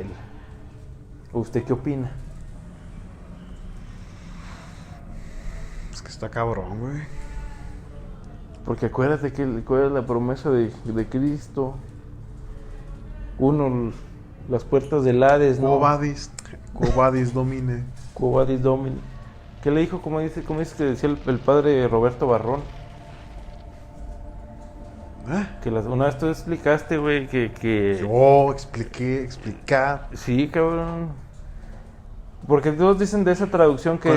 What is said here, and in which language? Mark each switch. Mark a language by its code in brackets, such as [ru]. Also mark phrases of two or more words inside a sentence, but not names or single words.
[es] ¿Usted qué opina? Es que está cabrón, güey. Porque acuérdate cuál es la promesa de Cristo. Uno, las puertas del Hades, ¿no? [la] Quo vadis domine. Quo vadis domini. [es] ¿Qué le dijo? ¿Cómo dice que decía el padre Roberto Barrón? Que una vez tú explicaste, güey, que... Yo explicar. Sí, cabrón. Porque todos dicen de esa traducción que